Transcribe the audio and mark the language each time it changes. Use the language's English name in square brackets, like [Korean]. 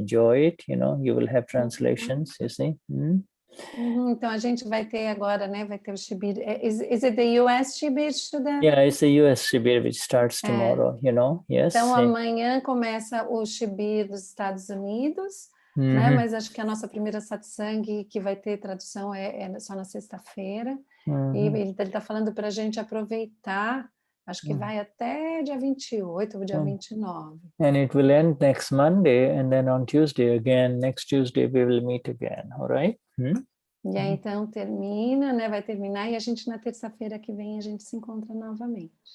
[English] Enjoy it, you will have translations, you see. [Portuguese] Então, a gente vai ter agora, né? Vai ter o Shibir. [English] Is it the US Shibir, Shuddha? Yeah, it's the US Shibir, which starts tomorrow, Yes. [Portuguese] Então, amanhã começa o Shibir dos Estados Unidos, né? Mas acho que a nossa primeira satsang, que vai ter tradução, é só na sexta-feira. E ele está falando para a gente aproveitar, acho que vai até dia 28 ou dia 29. [English] And it will end next Monday, and then on Tuesday again, next Tuesday we will meet again, all right? [Portuguese] E aí, então, termina, né? Vai terminar, e a gente, na terça-feira que vem, a gente se encontra novamente.